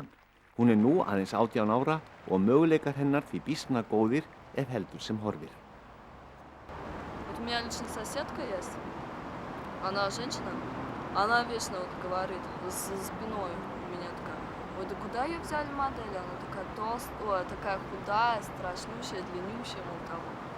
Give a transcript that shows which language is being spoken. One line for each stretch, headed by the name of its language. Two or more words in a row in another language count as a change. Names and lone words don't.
Icelandic: Hún nú aðeins 18 ára og möguleikar hennar því býsna góðir ef heldur sem horfir.
Russian: Вот у меня лично соседка есть, она женщина, она вечно вот говорит за спиной у меня такая: ой, да куда я взяли модель? Она такая толстая, такая худая, страшнющая, длиннющая, мол, того.